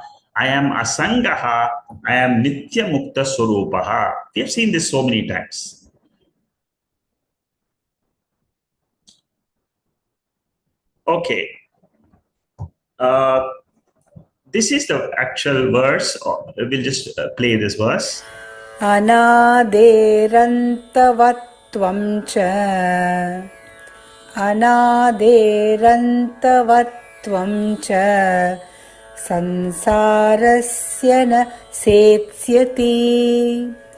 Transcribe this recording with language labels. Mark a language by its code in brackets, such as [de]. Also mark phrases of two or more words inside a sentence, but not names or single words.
[en] I am Asangaha. I am [sa] Nitya Mukta Swarupaha. [en] We have seen this so many times. Okay. This is the actual verse. We'll just play this verse. [sa] Anaderantavatvam cha Anaderantavatvam cha Sansarasya na setsyati